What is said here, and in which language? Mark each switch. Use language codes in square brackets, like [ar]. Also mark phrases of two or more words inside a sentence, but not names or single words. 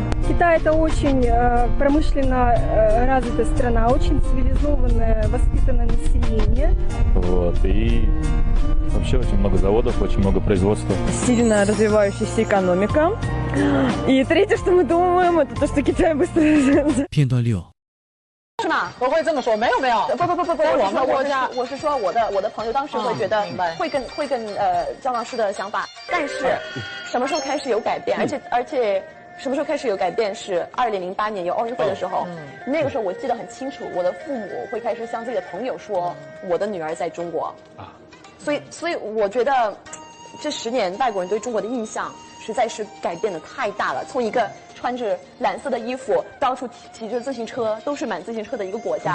[ru] Китай это очень промышленно развитая страна, очень цивилизованное, воспитанное население. И вообще очень много заводов, очень много производства. Сильно развивающаяся экономика. И третье, что мы думаем, это то, что Китай быстро развивается. [zh] 片段六是吗？我会这么说，没有，我是说我的朋友当时会觉得会更张老师的想法，但是什么时候开始有改变？而且什么时候开始有改变是2008年有奥运会的时候，那个时候我记得很清楚，我的父母会开始向自己的朋友说我的女儿在中国啊，所以我觉得这10年外国人对中国的印象实在是改变的太大了，从一个穿着蓝色的衣服，到处骑着自行车，都是满自行车的一个国家。